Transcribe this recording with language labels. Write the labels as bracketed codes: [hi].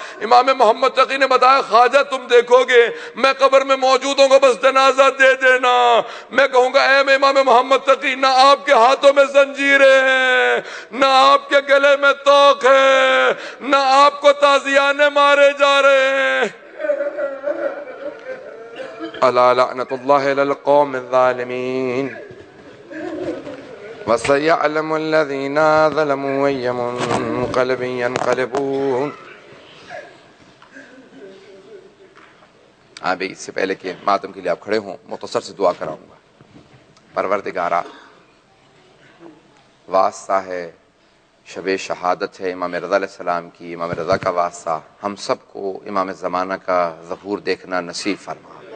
[ur] امام محمد تقی نے بتایا خواجہ تم دیکھو گے میں قبر میں موجود ہوں گا, بس جنازہ دے دینا. میں کہوں گا اے امام محمد تقی نہ آپ کے ہاتھوں میں زنجیریں ہیں, نہ آپ کے گلے میں توق ہے, نہ آپ کو تازیانے مارے جا رہے ہیں. [ar] الا لعنت اللہ علی القوم الظالمین وسيعلم الذين ظلموا أي منقلب ينقلبون. [ur] ابھی اس سے پہلے کہ ماتم کے لیے آپ کھڑے ہوں مختصر سے دعا کراؤں گا. پروردگارا واسطہ ہے, شب شہادت ہے امام رضا علیہ السلام کی, امام رضا کا واسطہ ہم سب کو امام زمانہ کا ظہور دیکھنا نصیب فرما.